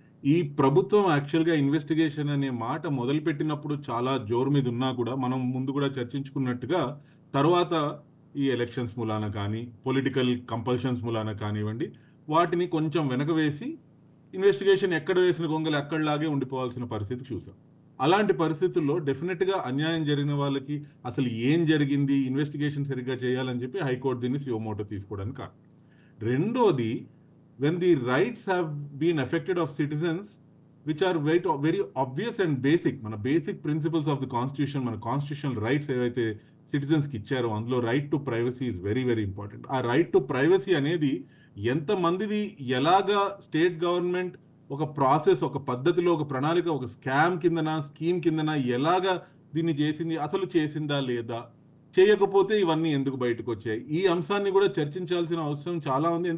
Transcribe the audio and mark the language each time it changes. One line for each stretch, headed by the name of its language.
Telugu: ఈ ప్రభుత్వం యాక్చువల్గా ఇన్వెస్టిగేషన్ అనే మాట మొదలుపెట్టినప్పుడు చాలా జోరు మీద ఉన్నా కూడా మనం ముందు కూడా చర్చించుకున్నట్టుగా తర్వాత ఈ ఎలక్షన్స్ మూలాన కానీ పొలిటికల్ కంపల్షన్స్ మూలాన కానివ్వండి వాటిని కొంచెం వెనక వేసి ఇన్వెస్టిగేషన్ ఎక్కడ వేసిన గొంగలు అక్కడలాగే ఉండిపోవాల్సిన పరిస్థితి చూసాం. అలాంటి పరిస్థితుల్లో డెఫినెట్గా అన్యాయం జరిగిన వాళ్ళకి అసలు ఏం జరిగింది, ఇన్వెస్టిగేషన్ సరిగ్గా చేయాలని చెప్పి హైకోర్టు దీన్ని సుమోటో తీసుకోవడానికి కాదు. రెండోది,
English: when the rights have been affected of citizens which are very obvious and basic,
Telugu: మన basic principles of the constitution, మన constitutional rights ఏవైతే సిటిజన్స్కి ఇచ్చారో అందులో
English: Right to privacy is very very important.
Telugu: ఆ రైట్ టు ప్రైవసీ అనేది ఎంతమందిది, ఎలాగా state government ఒక process, ఒక పద్ధతిలో, ఒక ప్రణాళిక, ఒక స్కామ్ కిందన, స్కీమ్ కిందన ఎలాగా దీన్ని చేసింది, అసలు చేసిందా లేదా, చేయకపోతే ఇవన్నీ ఎందుకు బయటకు వచ్చాయి, ఈ అంశాన్ని కూడా చర్చించాల్సిన అవసరం చాలా ఉంది.